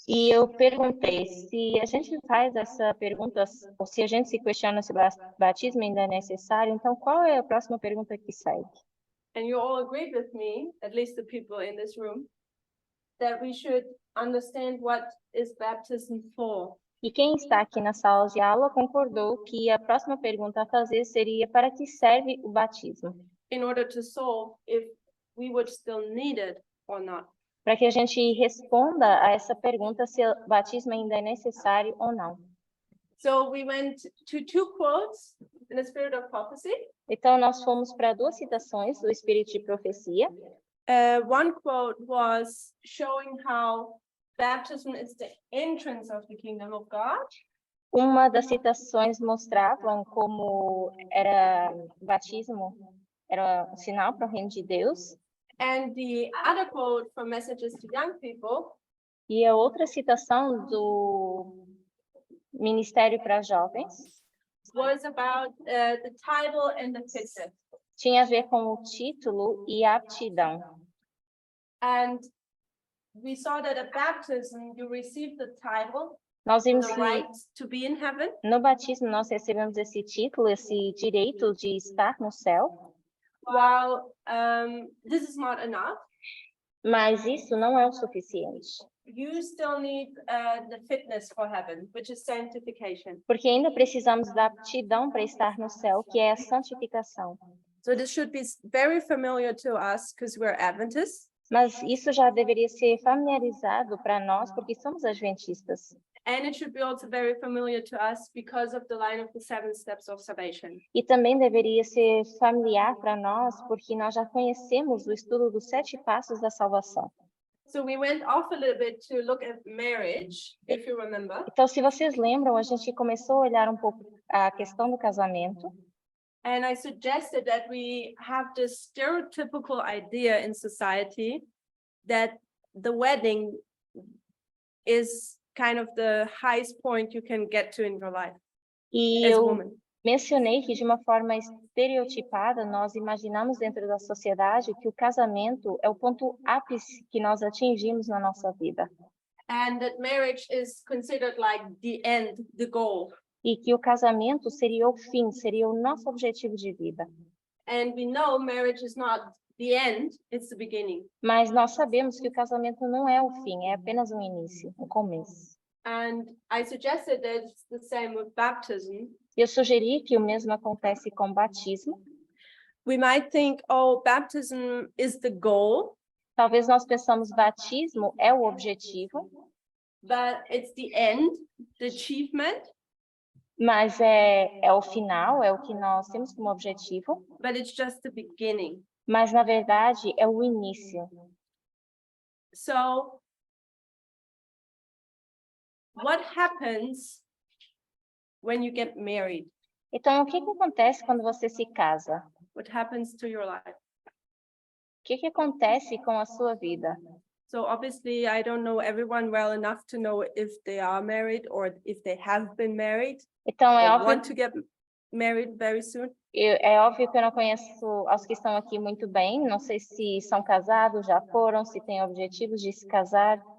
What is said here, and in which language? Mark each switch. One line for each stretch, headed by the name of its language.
Portuguese: E eu perguntei se a gente faz essa pergunta, ou se a gente se questiona se o batismo ainda é necessário, então qual é a próxima pergunta que segue?
English: And you all agreed with me, at least the people in this room, that we should understand what is baptism for.
Portuguese: E quem está aqui na sala de aula concordou que a próxima pergunta a fazer seria: para que serve o batismo?
English: In order to solve if we would still need it or not.
Portuguese: Para que a gente responda a essa pergunta se o batismo ainda é necessário ou não.
English: So we went to two quotes in the spirit of prophecy.
Portuguese: Então nós fomos para duas citações do Espírito de Profecia.
English: One quote was showing how baptism is the entrance of the kingdom of God.
Portuguese: Uma das citações mostravam como o batismo era um sinal para o reino de Deus.
English: And the other quote from Messages to Young People
Portuguese: E a outra citação do Ministério para Jovens
English: was about the title and the fitness.
Portuguese: tinha a ver com o título e a aptidão.
English: And we saw that at baptism you receive the title,
Portuguese: Nós vimos
English: the
Portuguese: que
English: right to be in heaven,
Portuguese: no batismo nós recebemos esse título, esse direito de estar no céu,
English: while this is not enough.
Portuguese: mas isso não é o suficiente,
English: You still need the fitness for heaven, which is sanctification.
Portuguese: porque ainda precisamos da aptidão para estar no céu, que é a santificação.
English: So this should be very familiar to us because we're Adventists.
Portuguese: Mas isso já deveria ser familiarizado para nós, porque somos adventistas.
English: And it should be also very familiar to us because of the line of the 7 steps of salvation.
Portuguese: E também deveria ser familiar para nós, porque nós já conhecemos o estudo dos 7 passos da salvação.
English: So we went off a little bit to look at marriage, if you remember.
Portuguese: Então, se vocês lembram, a gente começou a olhar um pouco a questão do casamento.
English: And I suggested that we have this stereotypical idea in society that the wedding is kind of the highest point you can get to in your life
Portuguese: E
English: as a
Portuguese: eu
English: woman.
Portuguese: mencionei que, de uma forma estereotipada, nós imaginamos dentro da sociedade que o casamento é o ponto ápice que nós atingimos na nossa vida.
English: And that marriage is considered like the end, the goal.
Portuguese: E que o casamento seria o fim, seria o nosso objetivo de vida.
English: And we know marriage is not the end, it's the beginning.
Portuguese: Mas nós sabemos que o casamento não é o fim, é apenas um início, um começo.
English: And I suggested that it's the same with baptism.
Portuguese: Eu sugeri que o mesmo acontece com o batismo.
English: We might think, oh, baptism is the goal,
Portuguese: Talvez nós pensamos batismo é o objetivo,
English: but it's the end, the achievement,
Portuguese: mas é o final, é o que nós temos como objetivo,
English: but it's just the beginning.
Portuguese: mas na verdade é o início.
English: So what happens when you get married?
Portuguese: Então, o que acontece quando você se casa?
English: What happens to your life?
Portuguese: O que acontece com a sua vida?
English: So obviously, I don't know everyone well enough to know if they are married or if they have been married
Portuguese: Então, é
English: or
Portuguese: óbvio,
English: want to get married very soon.
Portuguese: é óbvio que eu não conheço aos que estão aqui muito bem. Não sei se são casados, já foram, se têm objetivos de se casar.